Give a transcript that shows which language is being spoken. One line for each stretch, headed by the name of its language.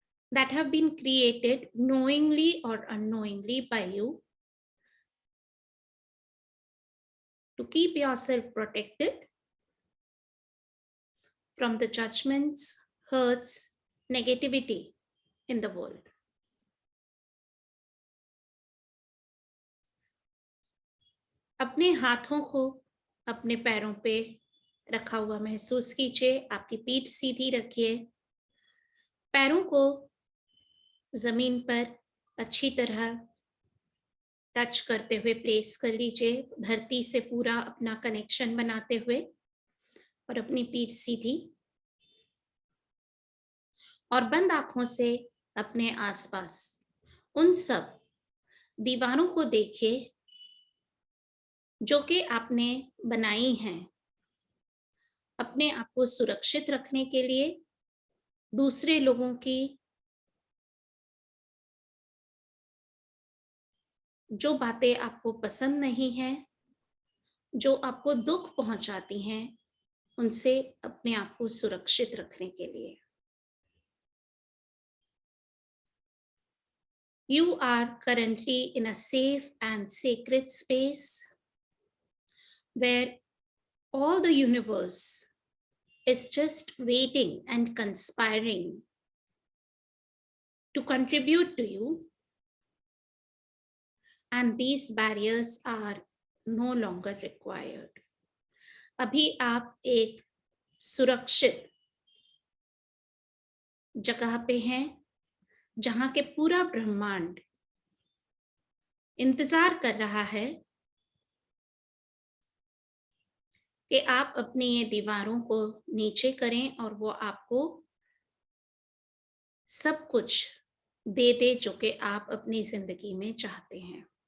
English: that have been created knowingly or unknowingly by you to keep yourself protected from the judgments, hurts, negativity in the world.
Hindi: अपने हाथों को अपने पैरों पे रखा हुआ महसूस कीजिए, आपकी पीठ सीधी रखिए, पैरों को जमीन पर अच्छी तरह टच करते हुए प्लेस कर लीजिए, धरती से पूरा अपना कनेक्शन बनाते हुए, और अपनी पीठ सीधी, और बंद आंखों से अपने आसपास उन सब दीवारों को देखिए जो कि आपने बनाई हैं अपने आप को सुरक्षित रखने के लिए, दूसरे लोगों की जो बातें आपको पसंद नहीं है, जो आपको दुख पहुंचाती हैं, उनसे अपने आप को सुरक्षित रखने के लिए।
English: You are currently in a safe and sacred space where all the universe is just waiting and conspiring to contribute to you, and these barriers are no longer required.
Hindi: अभी आप एक सुरक्षित जगह पे हैं जहां के पूरा ब्रह्मांड इंतजार कर रहा है कि आप अपनी ये दीवारों को नीचे करें और वो आपको सब कुछ दे दे जो कि आप अपनी जिंदगी में चाहते हैं।